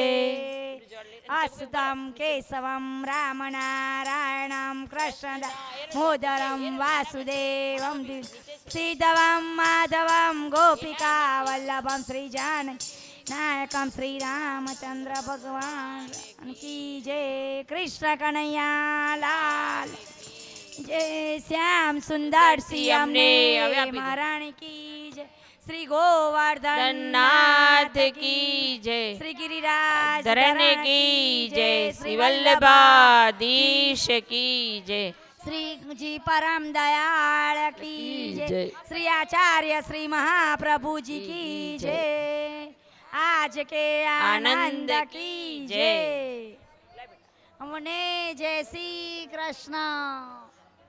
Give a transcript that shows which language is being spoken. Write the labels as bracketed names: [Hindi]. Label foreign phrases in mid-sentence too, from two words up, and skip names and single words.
[Sanskrit] अस्तुतं केशवं रामनारायणं कृष्ण मोदरं वासुदेवं श्रीधवं माधवं गोपिका वल्लभं श्रीजानकी नायकं श्रीरामचंद्र [Hindi] भगवान की जय कृष्ण कन्हैया लाल जय श्याम सुंदर सिंह [Sanskrit] અમને [Gujarati] હવે આપી દો. [Hindi] महारानी की जय श्री गोवर्धन नाथ की जय श्री गिरिराज धरण की जय श्री वल्लभाधीश की जय श्रीजी परम दयाल की जय श्री आचार्य श्री महाप्रभुजी की जय आज के आनंद की जय અમને जय श्री कृष्ण